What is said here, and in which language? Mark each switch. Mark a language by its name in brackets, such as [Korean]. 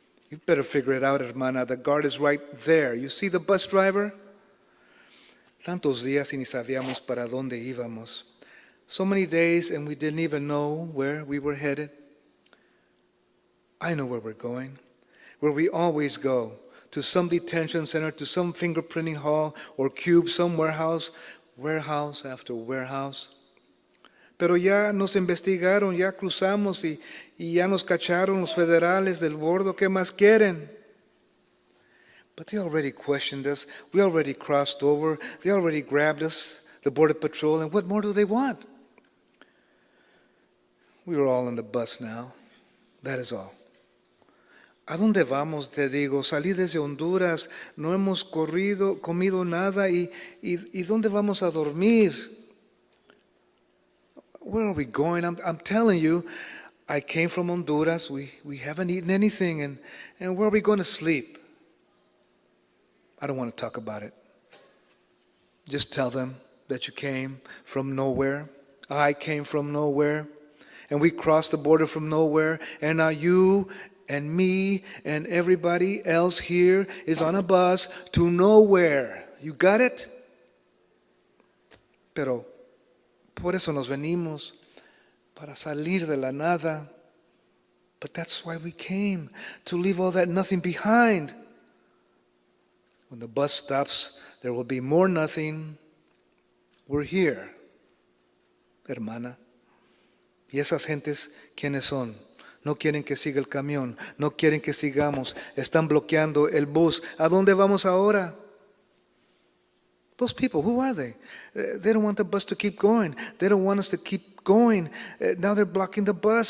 [English] You better figure it out, hermana. The guard is right there. You see the bus driver? [Spanish] Tantos días y ni sabíamos para dónde íbamos. [English] So many days and we didn't even know where we were headed. I know where we're going, where we always go, to some detention center, to some fingerprinting hall or cube, some warehouse after warehouse. [Spanish] Pero ya nos investigaron, ya cruzamos y ya nos cacharon los federales del bordo. ¿Qué más quieren? [English] But they already questioned us. We already crossed over. They already grabbed us, the Border Patrol. And what more do they want? We were all on the bus now. That is all. [Spanish] ¿A dónde vamos? Te digo, salí desde Honduras, no hemos comido nada y ¿dónde vamos a dormir? [English] Where are we going? I'm telling you, I came from Honduras. We haven't eaten anything. And where are we going to sleep? I don't want to talk about it. Just tell them that you came from nowhere. I came from nowhere. And we crossed the border from nowhere. And now you and me and everybody else here is on a bus to nowhere. You got it? [Spanish] Pero por eso nos venimos, para salir de la nada. [English] But that's why we came, to leave all that nothing behind. When the bus stops, there will be more nothing. We're here, hermana. [Spanish] Y esas gentes, ¿quiénes son? No quieren que siga el camión, no quieren que sigamos, están bloqueando el bus. ¿A dónde vamos ahora? [English] Those people, who are they? They don't want the bus to keep going. They don't want us to keep going. Now they're blocking the bus.